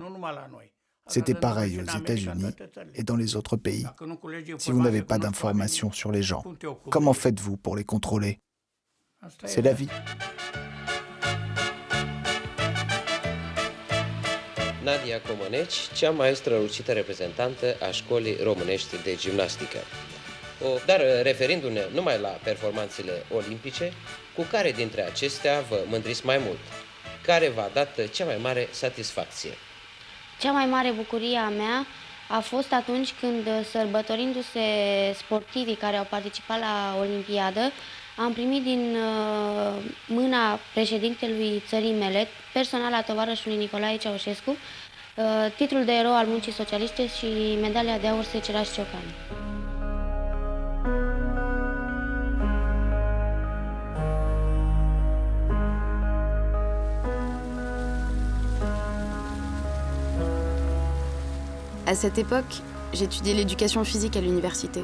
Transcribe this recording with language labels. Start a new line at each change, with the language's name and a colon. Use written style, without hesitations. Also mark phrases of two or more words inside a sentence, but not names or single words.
French: C'était pareil aux États-Unis et dans les autres pays. Si vous n'avez pas d'informations sur les gens, comment faites-vous pour les contrôler? C'est la vie.
Romanian: Nadia Comăneci, cea mai strălucită reprezentantă a școlii românești de gimnastică. Dar referindu-ne numai la performanțele olimpice, cu care dintre acestea vă mândriți mai mult? Care v-a dat cea mai mare satisfacție? Cea mai mare bucurie a mea a fost atunci când, sărbătorindu-se sportivii care au participat la Olimpiadă, am primit din mâna președintelui țării mele, personal a tovarășului Nicolae Ceaușescu, titlul de erou al muncii socialiste și medalia de aur Seceraș Ciocani.
French: À cette époque, j'étudiais l'éducation physique à l'université.